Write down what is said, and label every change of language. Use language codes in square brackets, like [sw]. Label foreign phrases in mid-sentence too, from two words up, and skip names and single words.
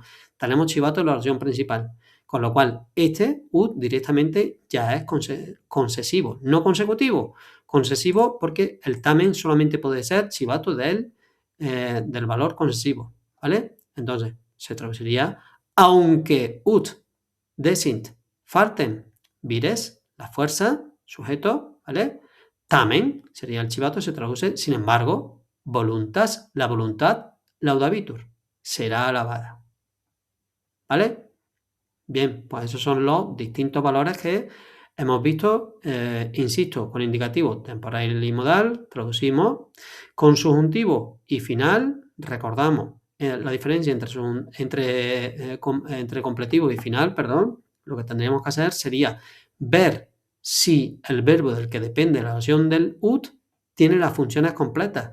[es] Tenemos chivato en la oración principal, con lo cual este ut directamente ya es concesivo, no consecutivo, concesivo porque el tamen solamente puede ser chivato del valor concesivo, ¿vale? Entonces, se traduciría, aunque [la] ut desint [es] falten vires, la fuerza, sujeto, ¿vale? Tamen sería el chivato, se traduce, sin embargo, voluntas, la voluntad, laudabitur, será alabada. ¿Vale? Bien, pues esos son los distintos valores que hemos visto, insisto, con indicativo temporal y modal, traducimos, con subjuntivo y final, recordamos la diferencia entre completivo y final, perdón, lo que tendríamos que hacer sería ver si el verbo del que depende la oración del ut tiene las funciones completas.